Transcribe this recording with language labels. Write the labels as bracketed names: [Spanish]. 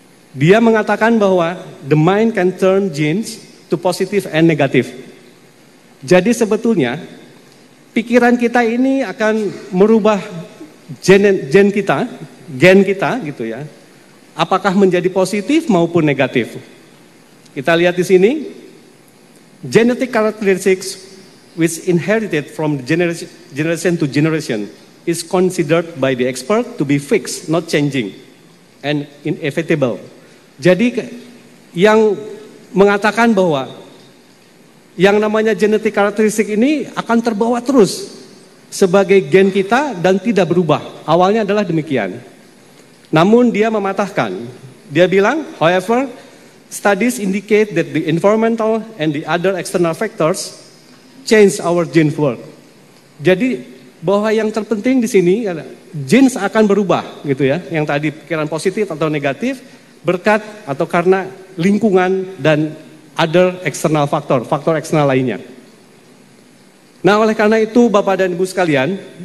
[Indonesian] Dia mengatakan bahwa [English] the mind can turn genes to positive and negative. [Indonesian] Jadi sebetulnya pikiran kita ini akan merubah gen kita gitu ya. Apakah menjadi positif maupun negatif. Kita lihat di sini, [English] genetic characteristics which inherited from generation to generation is considered by the expert to be fixed, not changing, and inevitable. [Indonesian] Jadi yang mengatakan bahwa yang namanya genetik karakteristik ini akan terbawa terus sebagai gen kita dan tidak berubah. Awalnya adalah demikian. Namun dia mematahkan. Dia bilang, [English] however, studies indicate that the environmental and the other external factors change our gene work. [Indonesian] Jadi bahwa yang terpenting di sini genes akan berubah gitu ya. Yang tadi pikiran positif atau negatif berkat atau karena lingkungan dan [English] other external [Indonesian] faktor eksternal lainnya. Nah oleh karena itu Bapak dan Ibu sekalian,